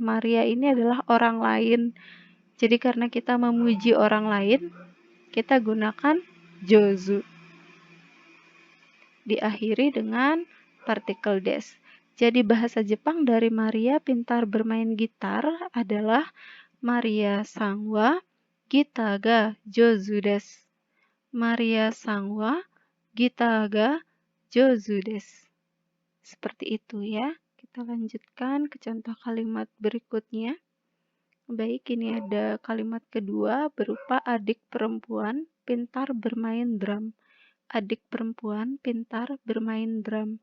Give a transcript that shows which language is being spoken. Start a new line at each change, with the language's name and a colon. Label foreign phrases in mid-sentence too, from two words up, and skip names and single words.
Indonesian: Maria ini adalah orang lain. Jadi karena kita memuji orang lain, kita gunakan jozu. Diakhiri dengan partikel des. Jadi bahasa Jepang dari Maria pintar bermain gitar adalah
Japanese: マリアさんはギターが上手です. マリアさんはギターが上手です.
Indonesian: Seperti itu ya. Kita lanjutkan ke contoh kalimat berikutnya. Baik, ini ada kalimat kedua berupa adik perempuan pintar bermain drum. Adik perempuan pintar bermain drum.